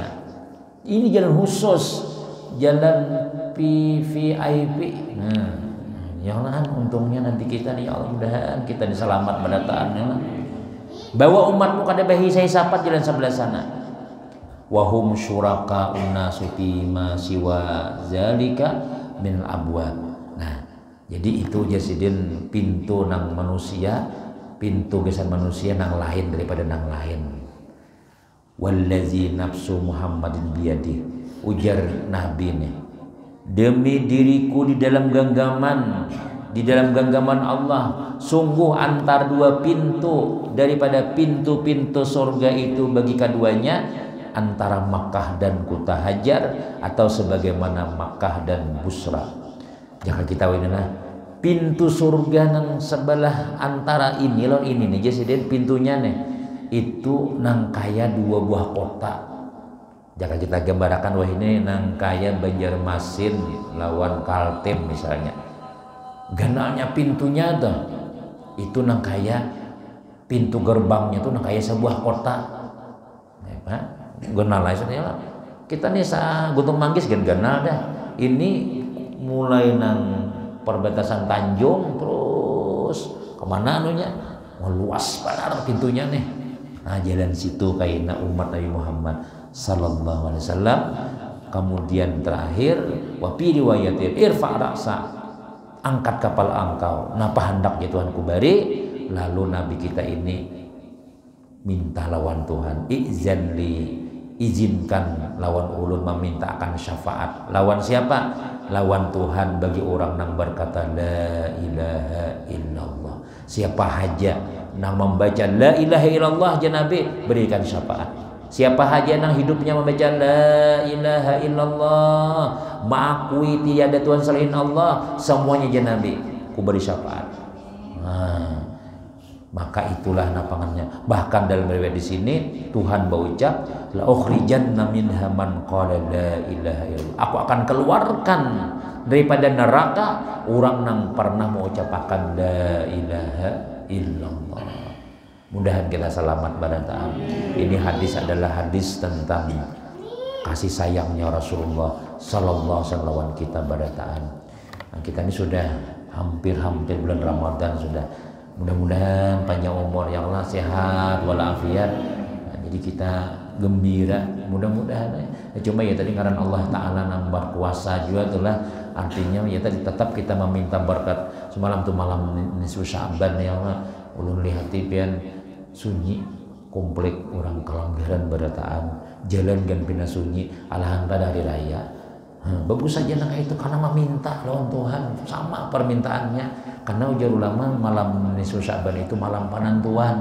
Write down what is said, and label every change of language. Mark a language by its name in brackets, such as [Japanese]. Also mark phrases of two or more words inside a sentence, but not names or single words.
[Banjar] Ini jalan khusus, jalan VIP. Nah, [Arabic] يا الله, [Banjar] untungnya nanti kita nih, [Arabic] يا الله, [Banjar] mudahan kita diselamat badataan. Ya. Bawa umatmu kada berhisap-hisapan jalan sebelah sana. [Arabic] وهم شركاء الناس ما سوى ذلك من أبواب. [Banjar] Nah, jadi itu jasidin pintu nang manusia, pintu gesan manusia nang lain daripada nang lain. [Arabic] والذي نفس محمد بيده, [Banjar] ujar Nabi nih, demi diriku di dalam genggaman Allah, sungguh antar dua pintu daripada pintu-pintu surga itu bagi keduanya antara Makkah dan Kuta Hajar atau sebagaimana Makkah dan Busra. Jangan kita inilah pintu surga nang sebelah antara ini nih jadi pintunya nih itu nang kaya dua buah kota. Jangan kita gambarkan wah ini nang kaya Banjarmasin lawan Kaltim misalnya. Ganalnya pintunya tuh itu nang kaya pintu gerbangnya tuh nang kaya sebuah kota. Ganal aja kita nih Gunung Manggis ganal dah. Ini mulai nang perbatasan Tanjung terus kemana anunya luas banget pintunya nih. Nah, jalan situ kayak umat Nabi Muhammad [Arabic] صلى الله عليه وسلم. [Banjar] Kemudian terakhir [Arabic] وفي رواية ارفع رأسك, [Banjar] angkat kepala engkau. Napa hendak ya Tuhan kubari. Lalu Nabi kita ini minta lawan Tuhan, izinkan lawan ulun meminta akan syafaat. Lawan siapa? Lawan Tuhan bagi orang yang berkata [Arabic] لا إله إلا الله. [Banjar] Siapa haja Nang membaca [Arabic] لا إله إلا الله يا نبي [Banjar] berikan syafaat. Siapa haja nang hidupnya membaca [Arabic] لا إله إلا الله, [Banjar] mengakui tiada Tuhan selain Allah, semuanya [Arabic] يا نبي, [Banjar] ku beri syafaat. Maka itulah napangannya. Bahkan dalam riwayat di sini Tuhan berucap, [Arabic] لأخرجن منها من قال لا إله إلا الله. [Banjar] Aku akan keluarkan daripada neraka orang yang pernah mengucapkan [Arabic] لا إله إلا الله. [Banjar] Mudahan kita selamat barataan. Ini hadis adalah hadis tentang kasih sayangnya Rasulullah [Arabic] صلى الله عليه وسلم [Banjar] kita barataan. Nah, kita ini sudah hampir bulan Ramadan sudah. Mudah-mudahan panjang umur [Arabic] يا الله, [Banjar] sehat walafiat. Nah, jadi kita gembira mudah-mudahan cuma ya tadi karena Allah Ta'ala nambah kuasa juga itulah artinya ya tadi tetap kita meminta berkat. Semalam tuh malam nisfu Sya'ban [Arabic] يا الله [Banjar] ulun lihat pian sunyi komplek orang kelanggaran barataan jalan gan pina sunyi alahan pada hari raya. Bagus saja nah itu karena meminta lawan Tuhan sama permintaannya, karena ujar ulama malam nisfu Sya'ban itu malam penentuan.